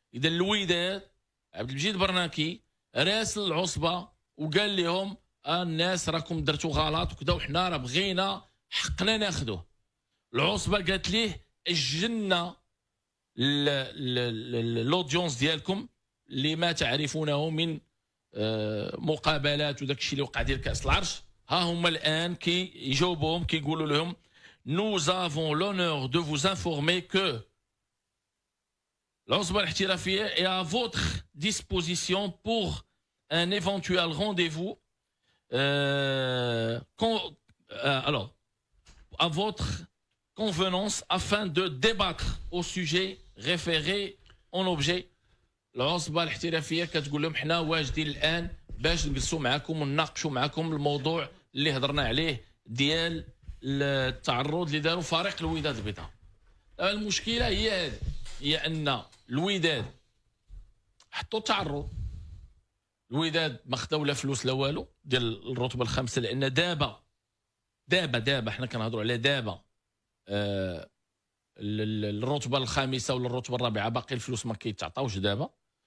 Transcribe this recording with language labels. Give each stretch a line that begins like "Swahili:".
Arabic: اذا الوداد عبد المجيد برناكي راسل العصبه وقال لهم الناس راكم درتوا غلط وكذا وحنا راه بغينا حقنا ناخذوه. العصبه قالت ليه اجلنا الاودينس ديالكم اللي ما تعرفونه من مقابلات وداك الشيء اللي وقع ديال كاس العرش. ها هما الان كي يجاوبوهم كيقولوا لهم
French: nous avons l'honneur de vous informer que l'Osba al-Ihtirafiyya est à votre disposition pour un éventuel rendez-vous alors à votre convenance afin de débattre au sujet référé en objet.
Arabic: العصبة الاحترافية كتقول لهم حنا واجدين الآن باش نجلسوا معكم ونناقشوا معكم الموضوع اللي هضرنا عليه ديال التعرض اللي داروا فريق الوداد البيضاء. المشكلة هي هذه، هي أن الوداد حطوا تعرض، الوداد ما خداو لا فلوس لا والو ديال الرتبة الخامسة، لأن دابا حنا كنهضروا على دابا الرتبة الخامسة ولا الرتبة الرابعة باقي الفلوس ما كيتعطاوش دابا.